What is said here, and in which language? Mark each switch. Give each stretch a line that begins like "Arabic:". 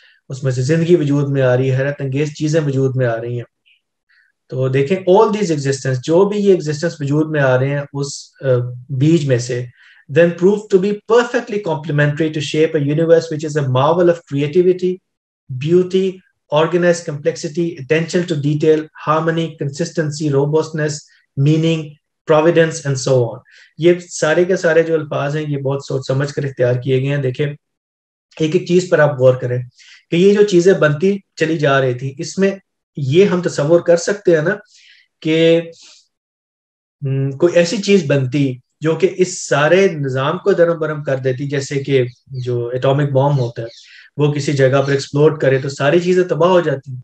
Urdu: اس میں سے زندگی وجود میں آ رہی ہے, حیرت انگیز چیزیں وجود میں آ رہی ہیں. تو دیکھیں
English: all these existence,
Urdu: جو بھی یہ ایگزسٹنس وجود میں آ رہے ہیں اس بیج میں سے,
English: then proved to be perfectly complementary to shape a universe which is a marvel of creativity, beauty, organized complexity, attention to detail, harmony, consistency, robustness, meaning, providence and so on.
Urdu: یہ سارے کے سارے جو الفاظ ہیں یہ بہت سوچ سمجھ کر اختیار کیے گئے ہیں. دیکھیں ایک ایک چیز پر آپ غور کریں کہ یہ جو چیزیں بنتی چلی جا رہی تھی, اس میں یہ ہم تصور کر سکتے ہیں نا کہ کوئی ایسی چیز بنتی جو کہ اس سارے نظام کو درم برم کر دیتی, جیسے کہ جو ایٹامک بام ہوتا ہے وہ کسی جگہ پر ایکسپلوڈ کرے تو ساری چیزیں تباہ ہو جاتی.